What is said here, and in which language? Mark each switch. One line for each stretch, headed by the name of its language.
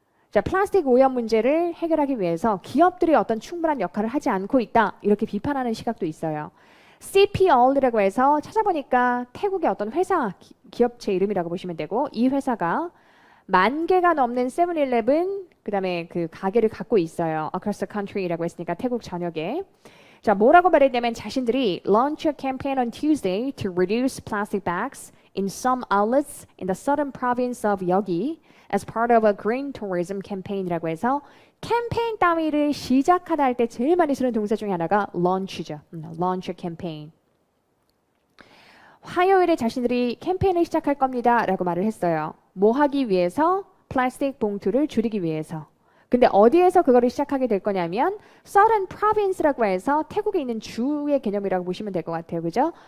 Korean: 자, 플라스틱 오염 문제를 해결하기 위해서 기업들이 어떤 충분한 역할을 하지 않고 있다. 이렇게 비판하는 시각도 있어요. CPO라고 해서 찾아보니까 태국의 어떤 회사, 기업체 이름이라고 보시면 되고 이 회사가 10,000개가 넘는 세븐일레븐 그다음에 그 가게를 갖고 있어요.
English: Across the country
Korean: 라고 했으니까 태국 전역에. 자, 뭐라고 말했냐면 자신들이
English: launch a campaign on Tuesday to reduce plastic bags in some outlets in the southern province of Yeogi as part of a green tourism campaign
Korean: 이라고 해서 캠페인 따위를 시작하다 할 때 제일 많이 쓰는 동사 중에 하나가 launch죠.
English: launch a campaign.
Korean: 화요일에 자신들이 캠페인을 시작할 겁니다 라고 말을 했어요. 뭐 하기 위해서? 플라스틱 봉투를 줄이기 위해서. 근데 어디에서 그거를 시작하게 될 거냐면 Southern Province라고 해서 태국에 있는 주의 개념이라고 보시면 될 것 같아요. 그죠?